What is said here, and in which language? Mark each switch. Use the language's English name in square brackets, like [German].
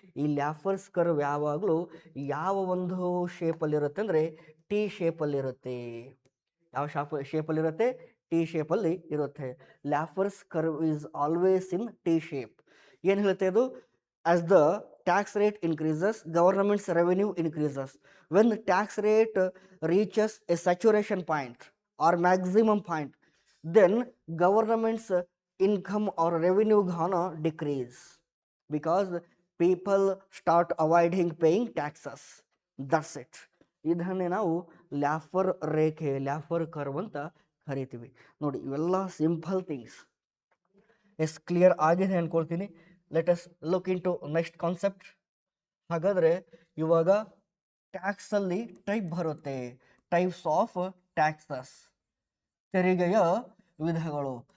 [Kannada] ಈ ಲ್ಯಾಫರ್ಸ್ ಕರ್ವ್ ಯಾವಾಗಲೂ ಯಾವ ಒಂದು ಶೇಪಲ್ಲಿರುತ್ತೆ ಅಂದರೆ ಟಿ ಶೇಪಲ್ಲಿರುತ್ತೆ. ಯಾವ ಶೇಪಲ್ಲಿರುತ್ತೆ? ಟಿ ಶೇಪಲ್ಲಿ ಇರುತ್ತೆ. [English] Laffer's curve is always in T shape. [Kannada] ಏನು ಹೇಳುತ್ತೆ ಅದು? [English] As the tax rate increases government's revenue increases. When tax rate reaches a saturation point or maximum point, then government's income or revenue gonna decrease because people start avoiding paying taxes. That's it. [Kannada] ಇದನ್ನೇ ನಾವು ಲ್ಯಾಫರ್ ರೇಖೆ, ಲ್ಯಾಫರ್ curve ಅಂತ ಕರಿತೀವಿ. ನೋಡಿ, ಇವೆಲ್ಲ simple things. S, clear ಆಗಿದೆ ಅನ್ಕೊಳ್ತೀನಿ. [English] Let us look into next concept. [Kannada] ಹಾಗಾದರೆ ಇವಾಗ ಟ್ಯಾಕ್ಸಲ್ಲಿ ಟೈಪ್ ಬರುತ್ತೆ, [English] types of taxes, [Kannada] ತೆರಿಗೆಯ ವಿಧಗಳು.